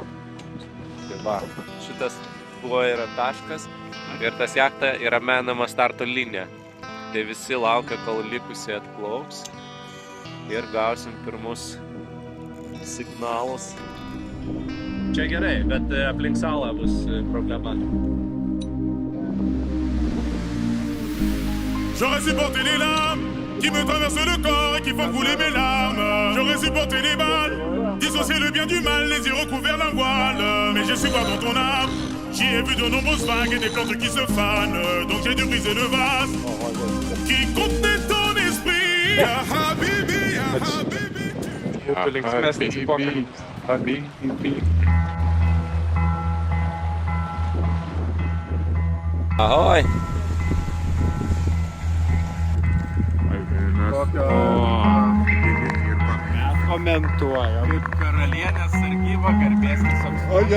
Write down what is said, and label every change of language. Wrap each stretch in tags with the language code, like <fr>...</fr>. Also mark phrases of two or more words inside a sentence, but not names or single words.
<lt>Tai va, šitas buvo yra taškas ir tas jachta yra menama starto linija. Tai visi laukia, kol likusiai atplauks ir gausim pirmus signalus. Čia gerai, bet aplink salą bus problema.</lt> <fr>J'aurais supporté les larmes qui me traversent le corps et qui font couler mes larmes. J'aurais supporté les balles, dissocier le bien du mal, les yeux recouverts d'un voile. Mais j'ai su voir dans ton âme, j'y ai vu de nombreuses vagues et des plantes qui se fanent. Donc j'ai dû briser le vase qui contenait ton esprit.</fr> <ar>يا حبيبي، يا حبيبي. حبيبي، حبيبي.</ar> <lt>Ahoj! Mes komentuojam. Kaip karalienės sargyba garbėsnis apsaugas.</lt>